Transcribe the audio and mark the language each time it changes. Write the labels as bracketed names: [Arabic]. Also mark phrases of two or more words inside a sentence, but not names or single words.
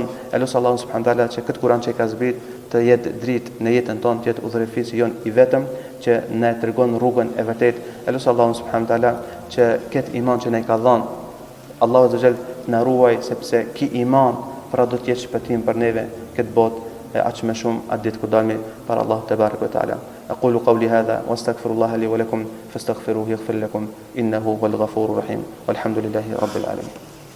[Albanian] Elus Allahu [Arabic] سبحانه وتعالى [Albanian] që këtë Kur'an që ka zbrit të jetë dritë në jetën tonë, të jetë udhërefisi jon I vetëm që na tregon rrugën e vërtetë. Elus Allahu [Arabic] سبحانه وتعالى [Albanian] që këtë iman që na ka dhënë Allahu [Arabic] عز وجل [Albanian] na ruaj, sepse ki iman pra do të jetë shpëtim për neve këtë botë aq më shumë atë ditë kur dalmi para Allahu [Arabic] تبارك وتعالى. أقول قولي هذا واستغفر الله لي ولكم فاستغفروه يغفر لكم إنه هو الغفور الرحيم والحمد لله رب العالمين.